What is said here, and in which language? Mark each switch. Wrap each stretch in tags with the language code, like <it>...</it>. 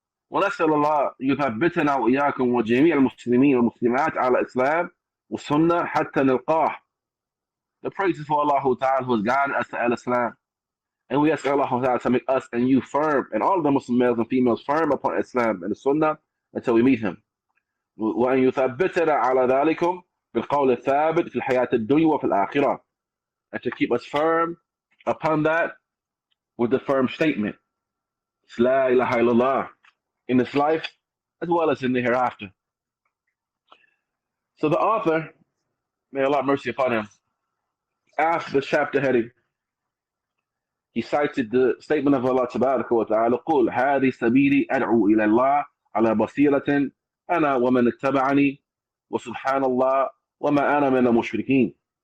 <ar>ونسأل الله يثبتنا وإياكم وجميع المسلمين والمسلمات على الإسلام والسنة حتى نلقاه.</ar> <en>The praise is for Allah Ta'ala who has guided us to Al-Islam. And we ask Allah Ta'ala to make us and you firm, and all of the Muslim males and females firm upon Islam and the Sunnah until we meet him.</en> <ar>وأن يثبتنا على ذلكم بالقول الثابت في الحياة الدنيا وفي الآخرة.</ar> <en>And to keep us firm upon that with the firm statement. La ilaha illallah. In this life as well as in the hereafter. So the author, may Allah have mercy upon him, after the chapter heading, he cited the statement of Allah Tabaraka wa Ta'ala,</en> <ar>قُلْ هَذِي سَبِيلِي أَدْعُو إِلَى اللَّهِ عَلَى بَصِيرَةٍ أَنَا وَمَنِ اتَّبَعَنِي وَسُبْحَانَ اللَّهِ وَمَا أَنَا مِنَ الْمُشْرِكِينَ.</ar>